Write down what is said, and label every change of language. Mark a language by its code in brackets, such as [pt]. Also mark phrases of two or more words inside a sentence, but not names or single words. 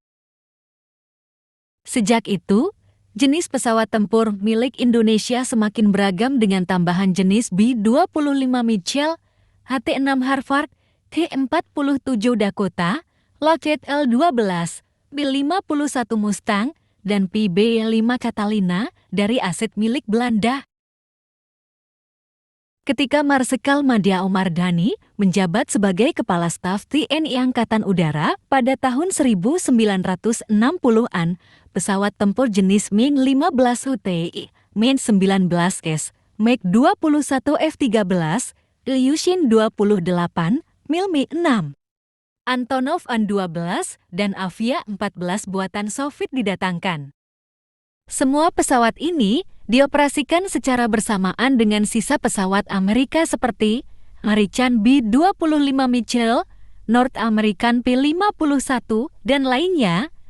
[id] Sejak itu, jenis pesawat tempur milik Indonesia semakin beragam dengan tambahan jenis B-25 Mitchell, HT-6 Harvard, T-47 Dakota, Lockheed L-12, B-51 Mustang, dan PB-5 Catalina dari aset milik Belanda. Ketika Marsikal Madya Omardhani menjabat sebagai Kepala Staf TNI Angkatan Udara pada tahun 1960-an, pesawat tempur jenis MiG-15 HTI, MiG-19S, MiG-21 F-13, Ilyushin 28, MiG-6, Antonov An-12, dan Avia-14 buatan Soviet didatangkan. Semua pesawat ini dioperasikan secara bersamaan dengan sisa pesawat Amerika seperti American B-25 Mitchell, North American P-51, dan lainnya.